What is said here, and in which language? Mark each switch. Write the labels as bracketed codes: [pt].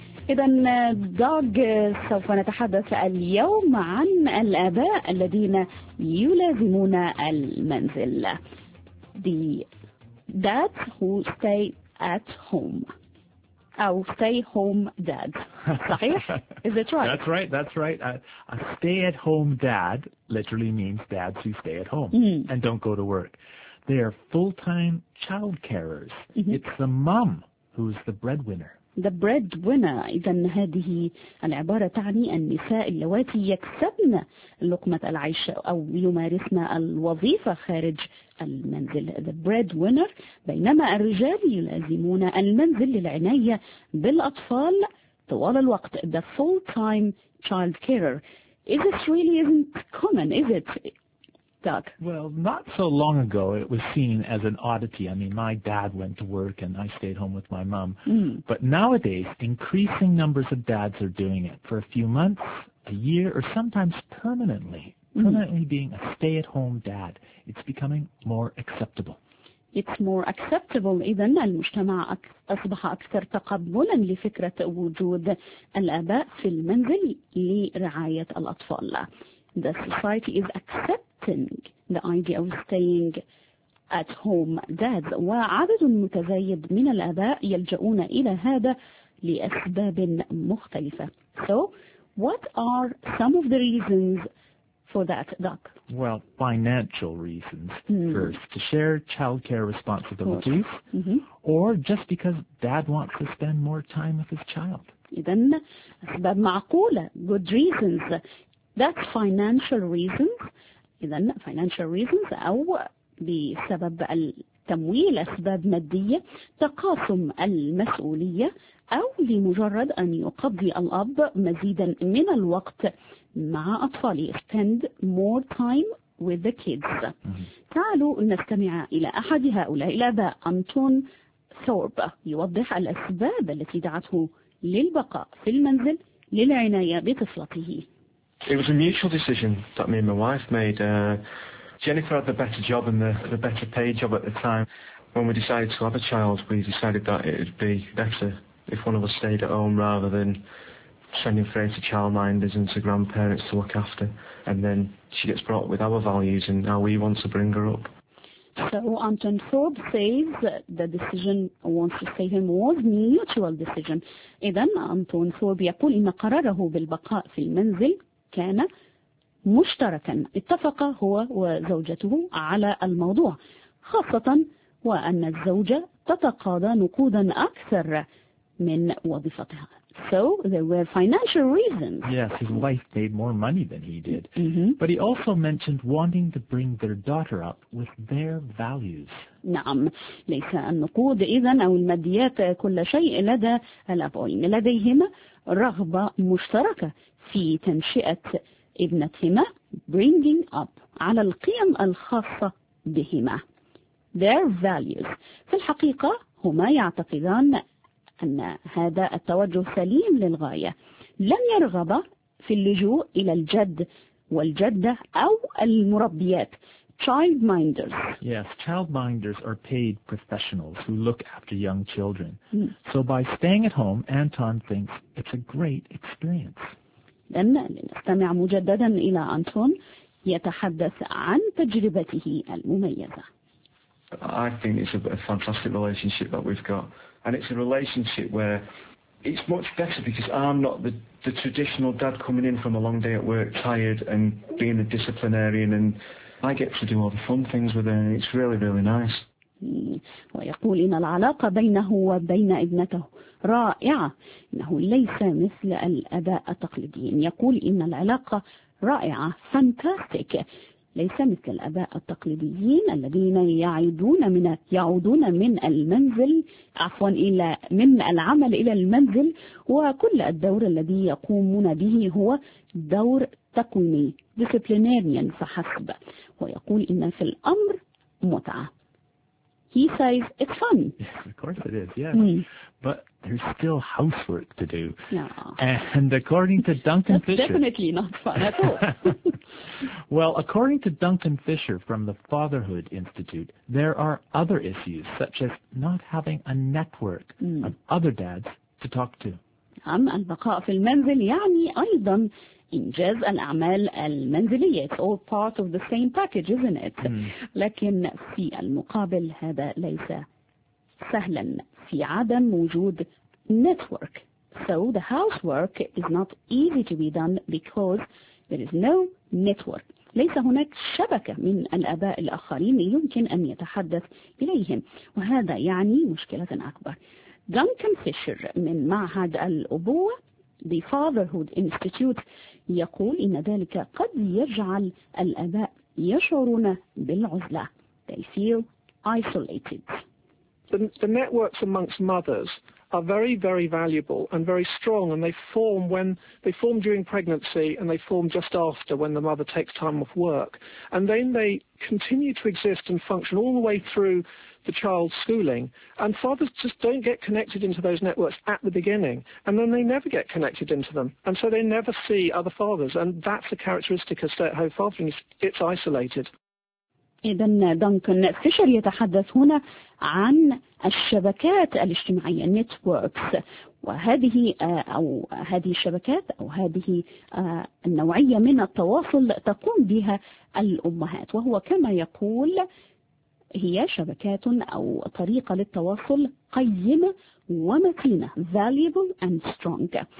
[ar] إذن دوغ، سوف نتحدث اليوم عن الآباء الذين يلازمون المنزل. [en] The dads who stay at home. Oh, stay home dad. Is it right? That's right. That's right. A stay at home dad literally means dads who stay at home and don't go to work. They are full-time child carers. Mm-hmm. It's the mom who's the breadwinner. The breadwinner. [ar] إذن هذه العبارة تعني النساء اللواتي يكسبن لقمة العيش أو يمارسن الوظيفة خارج المنزل. [en] The breadwinner. [ar] بينما الرجال يلازمون المنزل للعناية بالأطفال طوال الوقت. [en] The full-time child carer. Is it really isn't common, is it? Doug. Well, not so long ago, it was seen as an oddity. I mean, my dad went to work and I stayed home with my mom. Mm. But nowadays, increasing numbers of dads are doing it for a few months, a year, or sometimes permanently. Mm. Permanently being a stay-at-home dad. It's becoming more acceptable. It's more acceptable. [ar] إذن المجتمع أصبح أكثر تقبلا لفكرة وجود الآباء في المنزل لرعاية الأطفال. [en] The society is accepting the idea of staying at home dad. [ar] وعدد متزايد من الآباء يلجؤون إلى هذا لأسباب مختلفة. [en] So, what are some of the reasons for that, Doc? Well, financial reasons first. To share childcare responsibilities, or just because dad wants to spend more time with his child. [ar] إذن أسباب معقولة. [en] Good reasons. That's financial reasons. [ar] إذن [en] financial reasons [ar] أو بسبب التمويل أسباب مادية تقاسم المسؤولية أو لمجرد أن يقضي الأب مزيدا من الوقت مع أطفاله [en] spend more time with the kids. [ar] تعالوا نستمع إلى أحد هؤلاء الآباء أنتون ثورب يوضح الأسباب التي دعته للبقاء في المنزل للعناية بطفلته. [en] It was a mutual decision that me and my wife made. Jennifer had the better job and the better paid job at the time. When we decided to have a child, we decided that it would be better if one of us stayed at home rather than sending Frey to childminders and to grandparents to look after. And then she gets brought up with our values and how we want to bring her up. So Anton Thorpe says the decision wants to stay home was a mutual decision. [ar] إذن Anton Thorpe يقول إن قراره بالبقاء في المنزل كان مشتركا اتفق هو وزوجته على الموضوع خاصة وأن الزوجة تتقاضى نقودا أكثر من وظيفتها. [en] So there were financial reasons. Yes, his wife made more money than he did. Mm-hmm. But he also mentioned wanting to bring their daughter up with their values. [ar] نعم، ليس النقود إذن أو الماديات كل شيء لدى الأبوين. لديهما رغبة مشتركة في تنشئة ابنتهما [en] bringing up [ar] على القيم الخاصة بهما. [en] Their values. [ar] في الحقيقة هما يعتقدان أن هذا التوجه سليم للغاية. لم يرغب في اللجوء إلى الجد والجدة أو المربيات. [en] Childminders. Yes, childminders are paid professionals who look after young children. So by staying at home, Anton thinks it's a great experience. [ar] إذن لنستمع مجددا إلى أنتون يتحدث عن تجربته المميزة. [en] I think it's a fantastic relationship that we've got. And it's a relationship where it's much better because I'm not the traditional dad coming in from a long day at work, tired and being a disciplinarian, and I get to do all the fun things with her, and it's really, really nice. [ar] ويقول إن العلاقة بينه وبين ابنته رائعة. إنه ليس مثل الآباء التقليديين. يقول إن العلاقة رائعة. [en] Fantastic. [ar] ليس مثل الآباء التقليديين الذين يعودون من المنزل عفوا إلى من العمل إلى المنزل وكل الدور الذي يقومون به هو دور تكويني disciplinarian فحسب ويقول إن في الأمر متعة. [en] He says it's fun. Yes, of course it is. Yeah. But there's still housework to do. Yeah. And according to Duncan That's Fisher. Definitely not fun at all. Well, according to Duncan Fisher from the Fatherhood Institute, there are other issues such as not having a network of other dads to talk to. [ar] نعم البقاء في المنزل يعني أيضا إنجاز الأعمال المنزلية. [en] It's all part of the same package, isn't it? [ar] لكن في المقابل هذا ليس سهلا في عدم وجود network. [en] So the housework is not easy to be done because there is no network. [ar] ليس هناك شبكة من الأباء الآخرين يمكن أن يتحدث إليهم. وهذا يعني مشكلة أكبر. Duncan Fisher من معهد الأبوة The Fatherhood Institute يقول إن ذلك قد يجعل الأباء يشعرون بالعزلة. [en] They feel isolated. The networks amongst mothers are very, very valuable and very strong, and they form during pregnancy and they form just after when the mother takes time off work. And then they continue to exist and function all the way through the child's schooling. And fathers just don't get connected into those networks at the beginning, and then they never get connected into them. And so they never see other fathers, and that's a characteristic of stay-at-home fathering, it's isolated. [ar] إذن دانكن فيشر يتحدث هنا عن الشبكات الاجتماعية networks, وهذه أو هذه الشبكات أو هذه النوعية من التواصل تقوم بها الأمهات, وهو كما يقول هي شبكات أو طريقة للتواصل قيمة ومتينة [en] valuable and strong.